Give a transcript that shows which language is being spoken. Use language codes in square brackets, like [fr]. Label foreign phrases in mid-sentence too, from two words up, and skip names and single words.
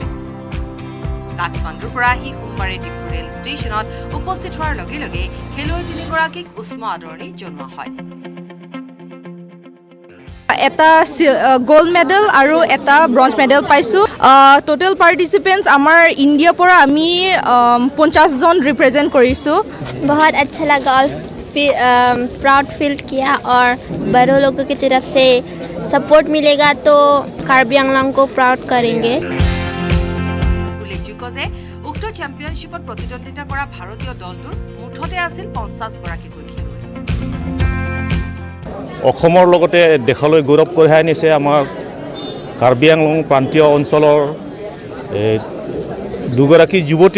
[as] কাঠমাণ্ডুৰ পৰা আহি সোমবাৰে ডিফু ৰেল ষ্টেচনত উপস্থিত হোৱাৰ লগে লগে খেলুৱৈ 3গৰাকীক উষ্ম আদৰণি জনোৱা হয়। এটা [en] gold medal [as] আৰু এটা [en] bronze medal [as] পাইছোঁ। [en] total participants [as] আমাৰ ইণ্ডিয়াৰ পৰা আমি 50জন ৰিপ্ৰেজেণ্ট কৰিছোঁ। [hi] बहुत अच्छा लगा और [en] proud feel [hi] किया और बड़ों लोगों की तरफ से सपोर्ट मिलेगा तो कार्बी आंगलॉन्ग को प्राउड करेंगे। [as] উল্লেখযোগ্য যে উক্ত চেম্পিয়নশ্বিপত প্ৰতিদ্বন্দ্বিতা কৰা ভাৰতীয় দলটোৰ মুঠতে আছিল 50গৰাকীকৈ খেলুৱৈ। অসমৰ লগতে দেশলৈ গৌৰৱ কঢ়িয়াই আনিছে আমাৰ কাৰ্বি আংলং প্ৰান্তীয় অঞ্চলৰ দুগৰাকী যুৱতী।